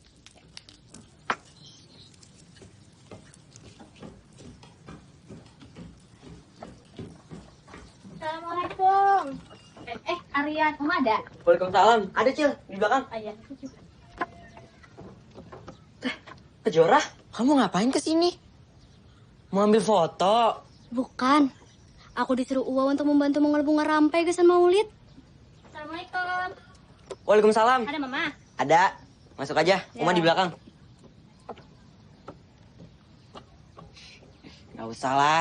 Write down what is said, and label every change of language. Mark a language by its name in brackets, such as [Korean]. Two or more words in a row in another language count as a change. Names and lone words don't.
[Indonesian] Assalamualaikum. Aryan, Oma ada? Waalaikumsalam. Ada, Cil, di belakang. Ayah. Kejora, kamu ngapain kesini? Mau ambil foto? Bukan. Aku disuruh Uwa untuk membantu mengolah bunga rampai ke San Maulid. Assalamualaikum. Waalaikumsalam. Ada Mama? Ada. Masuk aja. Uma di belakang. Gak usah lah.